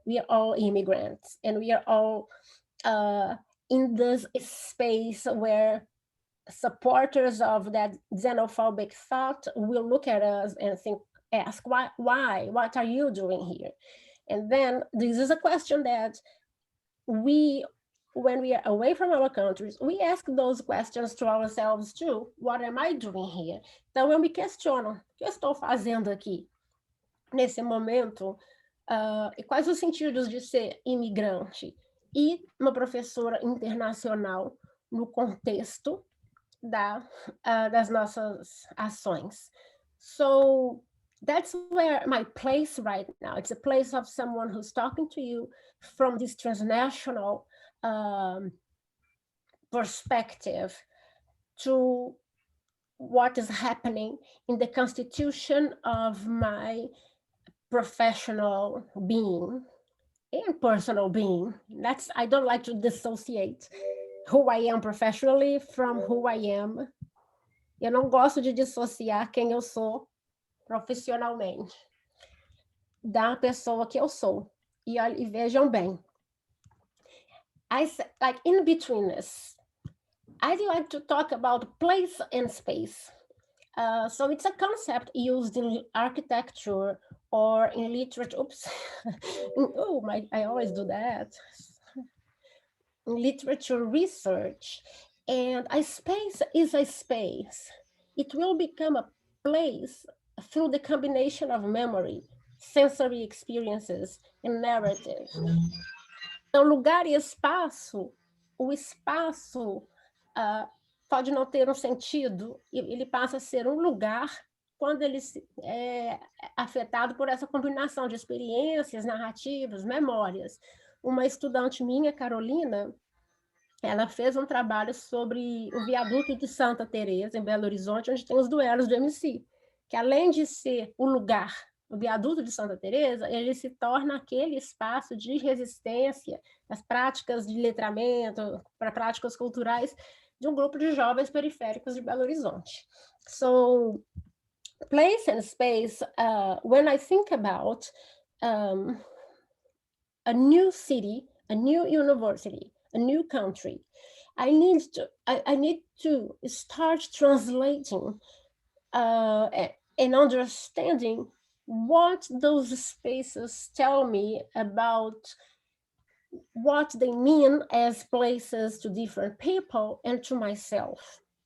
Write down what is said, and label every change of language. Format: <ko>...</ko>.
<en>We are all immigrants, and we are all in this space where supporters of that xenophobic thought will look at us and ask, why? What are you doing here? And then this is a question that when we are away from our countries, we ask those questions to ourselves too. What am I doing here?</en> <pt>Então eu me questiono, o que eu estou fazendo aqui nesse momento? E quais os sentidos de ser imigrante e uma professora internacional no contexto das nossas ações?</pt> <en>So that's where my place right now. It's a place of someone who's talking to you from this transnational perspective to what is happening in the constitution of my professional being and personal being. I don't like to dissociate who I am professionally from who I am.</en> <pt>Eu não gosto de dissociar quem eu sou profissionalmente da pessoa que eu sou. E vejam bem,</pt> <en>like in betweenness, I'd like to talk about place and space. So it's a concept used in architecture or in literature. Oops. I always do that. In literature research. And a space is a space. It will become a place through the combination of memory, sensory experiences, and narrative.</en> <pt>Então, lugar e espaço, o espaço pode não ter um sentido, ele passa a ser um lugar quando ele é afetado por essa combinação de experiências, narrativas, memórias. Uma estudante minha, Carolina, ela fez um trabalho sobre o viaduto de Santa Teresa, em Belo Horizonte, onde tem os duelos do MC, que além de ser o lugar, o viaduto de Santa Teresa, ele se torna aquele espaço de resistência às práticas de letramento, para práticas culturais de um grupo de jovens periféricos de Belo Horizonte.</pt> <en>So, place and space, when I think about a new city, a new university, a new country, I need to start translating and understanding what those spaces tell me about what they mean as places to different people and to myself.</en>